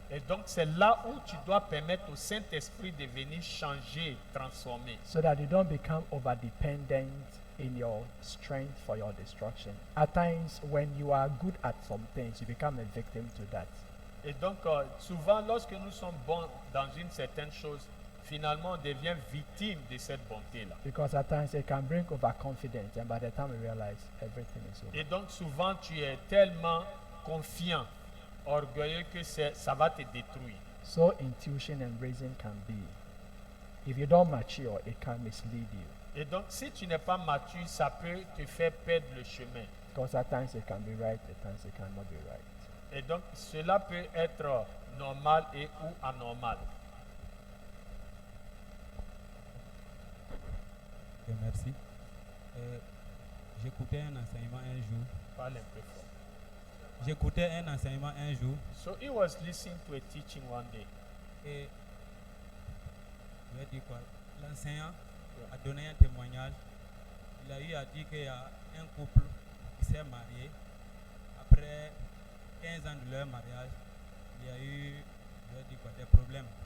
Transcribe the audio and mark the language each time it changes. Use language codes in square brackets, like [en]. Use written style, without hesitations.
[fr] Et donc, c'est là où tu dois permettre au Saint-Esprit de venir changer, transformer. [en] So that you don't become over dependent in your strength for your destruction. At times, when you are good at some things, you become a victim to that. [fr] Et donc, souvent, lorsque nous sommes bons dans une certaine chose, finalement, on devient victime de cette bonté-là. [en] Because at times it can bring overconfidence, and by the time you realize everything is over. [fr] Et donc, souvent, tu es tellement confiant, orgueilleux que ça va te détruire. [en] So intuition and reason can be, if you don't mature, it can mislead you. [fr] Et donc, si tu n'es pas mature, ça peut te faire perdre le chemin. [en] Because at times it can be right, at times it cannot be right. [fr] Et donc, cela peut être normal et ou anormal. Ok, merci. J'écoutais un enseignement un jour. Parle un peu fort. J'écoutais un enseignement un jour [en] So he was listening to a teaching one day. [fr] et je vais dire quoi? L'enseignant a donné un témoignage. Il a eu à dire qu'il y a un couple qui s'est marié. Après 15 ans de leur mariage, il y a eu, je vais dire quoi, des problèmes.